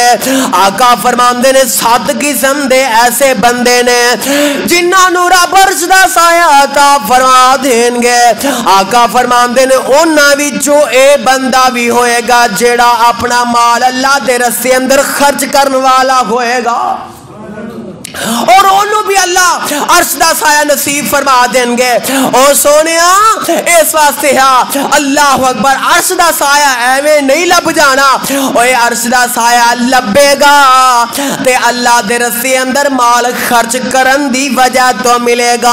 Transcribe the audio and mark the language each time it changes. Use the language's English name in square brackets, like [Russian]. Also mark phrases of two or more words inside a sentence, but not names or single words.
[Punjabi] آقا فرماندے نے 7 قسم دے ایسے بندے نے جنہاں نوں رب عرش دا سایہ عطا فرما دینگے. آقا فرماندے نے اُنہاں وچوں اے بندہ بھی ہوئے گا جیہڑا اپنا مال اللہ دے رستے اندر خرچ کرنے والا ہوئے گا. اور انہوں بھی اللہ عرش دا سایہ نصیب فرما دیں گے. او سونیا اس واسطے ہاں [Arabic] اللہ اکبر [Punjabi] عرش دا سایہ ایویں نہیں لب جانا. اوے عرش دا سایہ لبے گا تے اللہ دے رستے اندر مال خرچ کرن دی وجہ تو ملے گا.